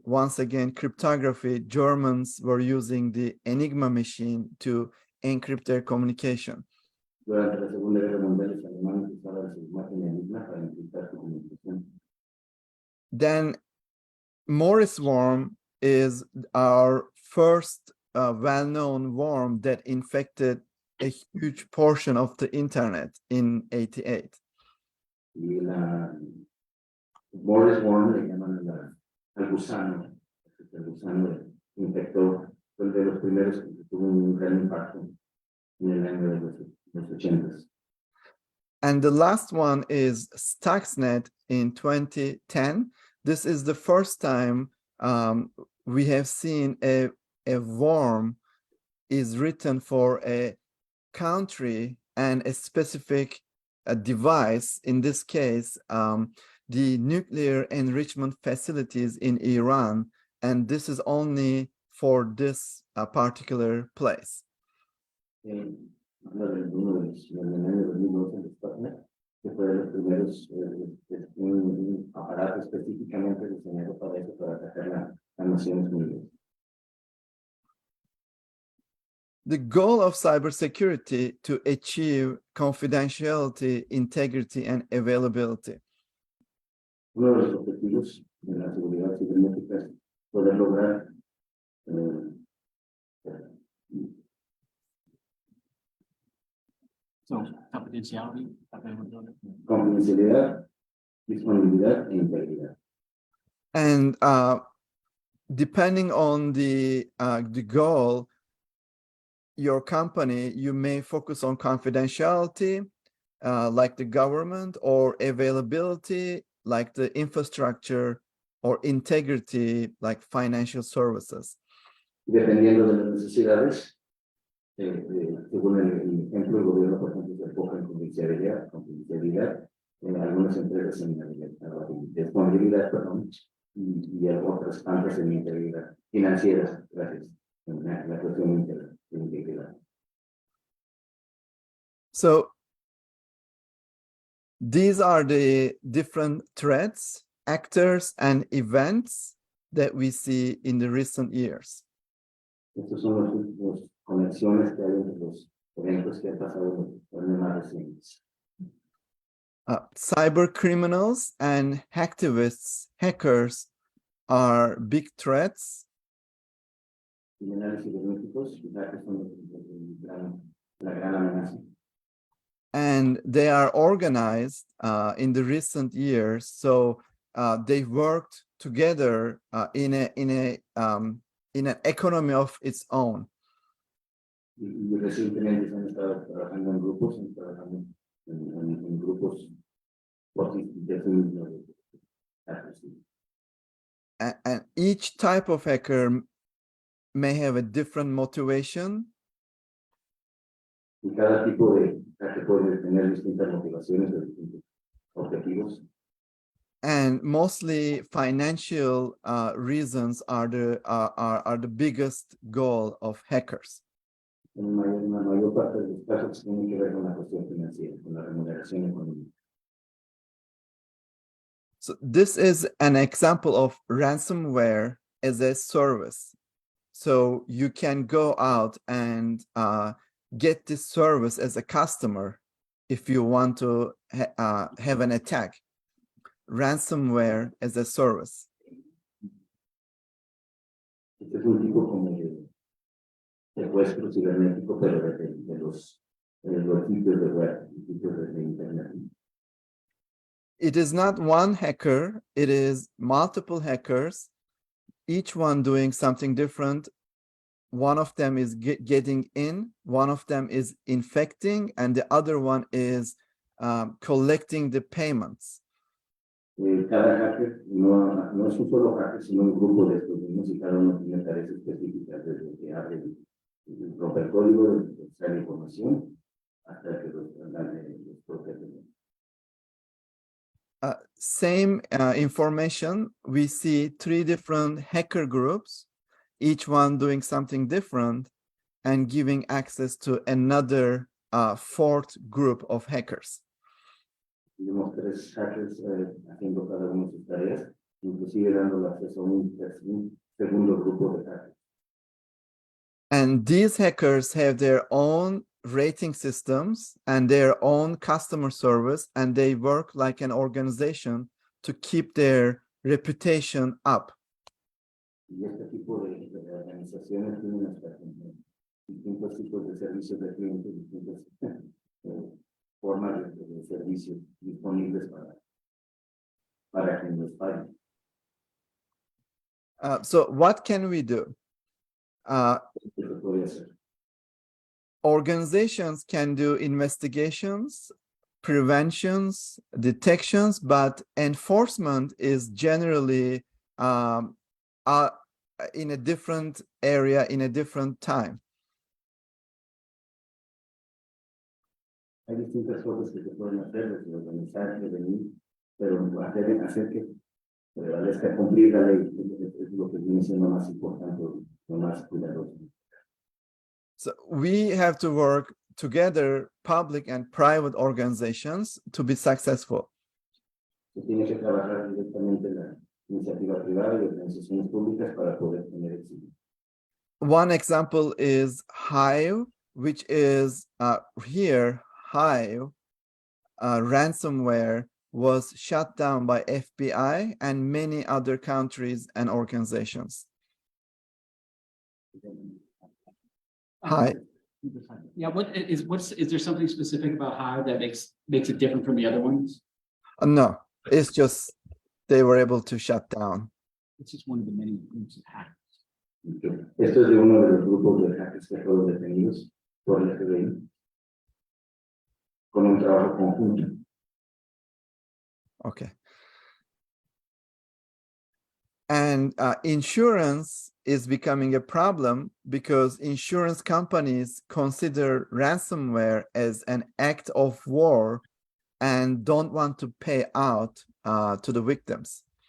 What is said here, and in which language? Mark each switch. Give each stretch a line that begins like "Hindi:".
English: Once again, cryptography. Germans were using the Enigma machine to encrypt their communication.
Spanish: Durante la Segunda Guerra Mundial, los alemanes usaban sus máquinas Enigma para encriptar su comunicación.
English: Then Morris worm is our first well-known worm that infected a huge portion of the internet in '88.
Spanish: Y la Morris worm le llaman al gusano. El gusano infectó, fue de los primeros que tuvo un gran impacto en el año de los 80s.
English: And the last one is Stuxnet in 2010. This is the first time we have seen a worm is written for a country and a specific device. In this case, the nuclear enrichment facilities in Iran, and this is only for this particular place.
Spanish: Uno de los en el año 2012 en Stuxnet, que fue de los primeros, un aparato específicamente diseñado para eso, para atacar las Naciones Unidas.
English: The goal of cybersecurity to achieve confidentiality, integrity, and availability.
Spanish: Uno de los objetivos de la seguridad cibernética es poder lograr
English: So confidentiality, availability.
Spanish: confidencialidad, disponibilidad e integridad.
English: And depending on the goal, your company, you may focus on confidentiality, like the government, or availability, like the infrastructure, or integrity, like financial services.
Spanish: Dependiendo de las necesidades, según el ejemplo, el gobierno, por ejemplo, se enfoca en confidencialidad, en algunas empresas en disponibilidad, perdón, y otras tantas en integridad financieras, gracias, en la cuestión de integridad.
English: So these are the different threats, actors, and events that we see in the recent years.
Spanish: Estos son los conexiones que hay entre los eventos que han pasado en los años más recientes.
English: Cyber criminals and hacktivists, hackers, are big threats.
Spanish: Criminales cibernéticos, que son la gran amenaza.
English: And they are organized in the recent years, so they worked together in an economy of its own.
Spanish: Y recientemente se han estado trabajando en grupos, en grupos definidos.
English: And each type of hacker may have a different motivation.
Spanish: Y cada tipo de hacker puede tener distintas motivaciones o distintos objetivos.
English: And mostly financial reasons are the biggest goal of hackers.
Spanish: En la mayor parte de los casos tienen que ver con la cuestión financiera, con la remuneración económica.
English: So this is an example of ransomware as a service. So you can go out and get this service as a customer if you want to have an attack. Ransomware as a service.
Spanish: Este es un tipo como de secuestro cibernético, pero de los sitios de web, sitios de internet.
English: it is not one hacker, it is multiple hackers, each one doing something different. One of them is getting in, one of them is infecting, and the other one is collecting the payments.
Spanish: Cada hacker no es un solo hacker, sino un grupo de estos mismos y cada uno tiene tareas específicas desde que abre el romper código, de extraer información, hasta que los protege.
English: Same information, we see 3 different hacker groups, each one doing something different and giving access to another 4th group of hackers.
Spanish: Tenemos 3 hackers haciendo cada uno sus tareas, inclusive dando acceso a un segundo grupo de hackers.
English: And these hackers have their own rating systems and their own customer service, and they work like an organization to keep their reputation up.
Spanish: Y este tipo de organizaciones tienen hasta distintos tipos de servicios de clientes, distintas formas de servicios disponibles para quien los pague.
English: So what can we do?
Spanish: ¿Qué se puede hacer?
English: Organizations can do investigations, preventions, detections, but enforcement is generally in a different area, in a different time.
Spanish: Hay distintas cosas que se pueden hacer, desde organizar, prevenir, pero hacer que prevalezca cumplir la ley es lo que viene siendo más importante, lo más cuidadoso.
English: So we have to work together, public and private organizations, to be successful.
Spanish: Se tiene que trabajar directamente la iniciativa privada y organizaciones públicas para poder tener éxito.
English: One example is Hive, which is here, Hive ransomware was shut down by FBI and many other countries and organizations. Hi. Yeah, is there something specific about Hive that makes it different from the other ones? No, it's just they were able to shut down. It's just one of the many groups of hackers.
Spanish: Esto es de uno de los grupos de hackers que fueron detenidos por el FBI con un trabajo conjunto.
English: Okay. And insurance is becoming a problem because insurance companies consider ransomware as an act of war and don't want to pay out to the victims.